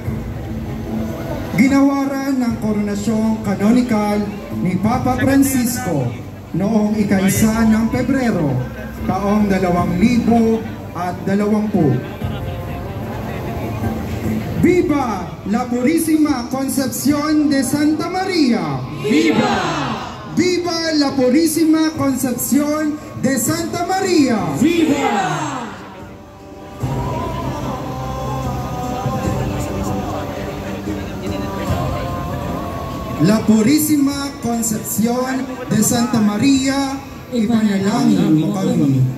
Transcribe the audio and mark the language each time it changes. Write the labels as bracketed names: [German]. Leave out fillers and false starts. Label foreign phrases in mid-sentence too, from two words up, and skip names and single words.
[Filipino] Ginawaran ng koronasyong kanonikal ni Papa Francisco noong ika-1 ng Pebrero, taong 2020. [Spanish] Viva la Purísima Concepción de Santa Maria! Viva! Viva la Purísima Concepción de Santa Maria! Viva! [Filipino] La Purísima Concepción de Santa Maria, ipanalangin mo kami.